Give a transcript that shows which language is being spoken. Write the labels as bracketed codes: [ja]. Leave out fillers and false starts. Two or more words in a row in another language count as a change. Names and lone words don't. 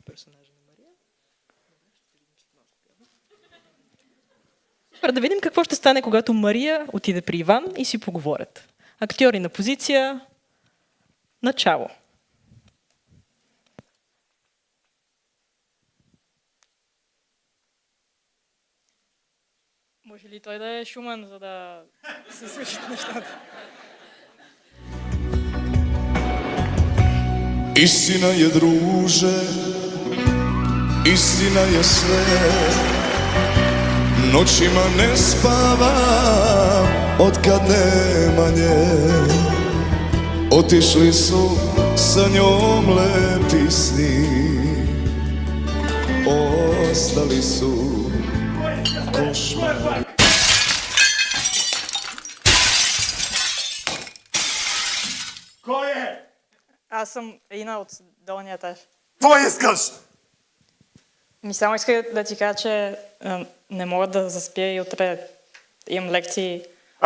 [bg] Да видим какво ще стане, когато Мария отиде при Иван и си поговорят. Актьори на позиция. Начало. Може ли той да е шумен, за да се случат нещата? [sr] Istina je, druže, istina je sve. Noćima ne spavam otkad nema nje. Otišli su sa njom lepi sni, ostali su košmari. [bg] Кой е? Аз съм Ина от долния етаж. Какво искаш? Само исках да ти кажа, че не мога да заспя и утре имам лекции.